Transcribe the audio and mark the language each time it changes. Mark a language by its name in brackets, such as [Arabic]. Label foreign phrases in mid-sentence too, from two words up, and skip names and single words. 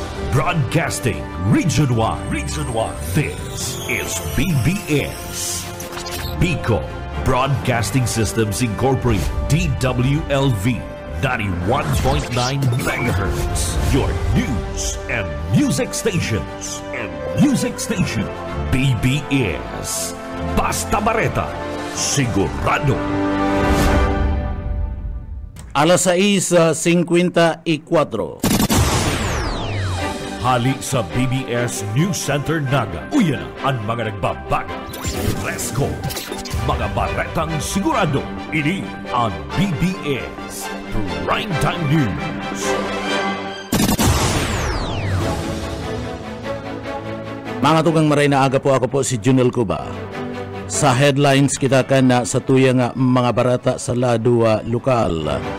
[English] Broadcasting Region 1. Region 1. This is BBS. Bicol Broadcasting Systems Incorporated. DWLV 91.9 MHz. Your news and music stations. [Bikol] BBS. Basta Bareta. Sigurado. Alas 6:54. Hali sa BBS News Center Naga. Uyan ang mga nagbabaga. [English] Let's go. [Bikol] Mga baretang sigurado. Ini ang BBS Primetime News. Mga tugang maray na aga po, ako po si Junel Cuba. Sa headlines kita kan na sa tuyang mga barata sa ladua lokal.